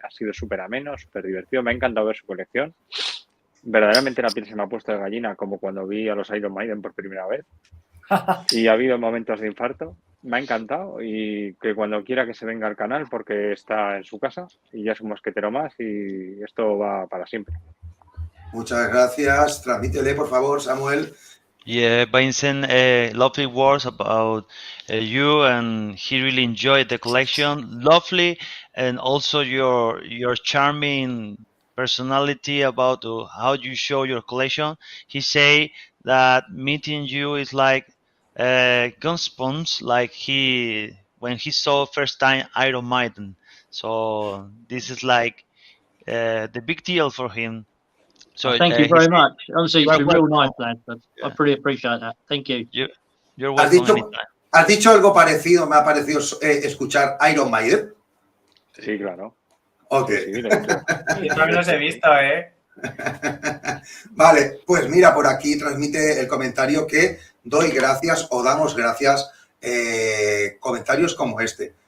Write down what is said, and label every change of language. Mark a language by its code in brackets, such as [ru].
[es] Ha sido súper ameno, súper divertido. Me ha encantado ver su colección. Verdaderamente la piel se me ha puesto de gallina, como cuando vi a los Iron Maiden por primera vez. Y ha habido momentos de infarto. Me ha encantado y que cuando quiera que se venga al canal porque está en su casa y ya es un mosquetero más y esto va para siempre. Muchas gracias. Transmítele, por favor, Samuel. [en] Yeah, Vincent, lovely words about you, and he really enjoyed the collection. Lovely, and also your charming personality about how you show your collection. He say that meeting you is like goosebumps, like when he saw first time Iron Maiden. So this is like the big deal for him. So Thank you very much. Honestly, it's you are been real welcome. nice, lad. Yeah. I pretty appreciate that. Thank you. You're welcome anytime. [es] ¿Has dicho algo parecido? Me ha parecido escuchar Iron Maiden. Sí, claro. Ok. Sí, lo he dicho. Yo también los he visto, ¿eh? Vale, pues mira, por aquí transmite el comentario que doy gracias o damos gracias, comentarios como este.